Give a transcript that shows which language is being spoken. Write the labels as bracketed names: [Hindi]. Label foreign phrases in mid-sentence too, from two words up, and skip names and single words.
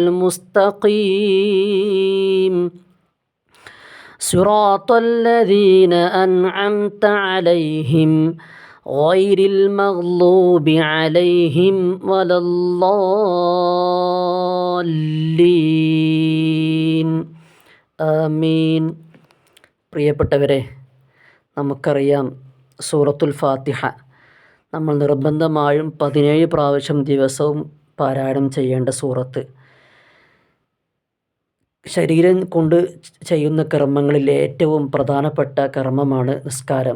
[Arabic] المستقيم صراط الذين أنعمت عليهم غير المغضوب عليهم ولا الضالين ആമീൻ. [Malayalam] പ്രിയപ്പെട്ടവരെ, നമുക്കറിയാം സൂറത്തുൽ ഫാത്തിഹ നമ്മൾ നിർബന്ധമായും 17 പ്രാവശ്യം ദിവസവും പാരായണം ചെയ്യേണ്ട സൂറത്ത്. ശരീരം കൊണ്ട് ചെയ്യുന്ന കർമ്മങ്ങളിൽ ഏറ്റവും പ്രധാനപ്പെട്ട കർമ്മമാണ് നിസ്കാരം.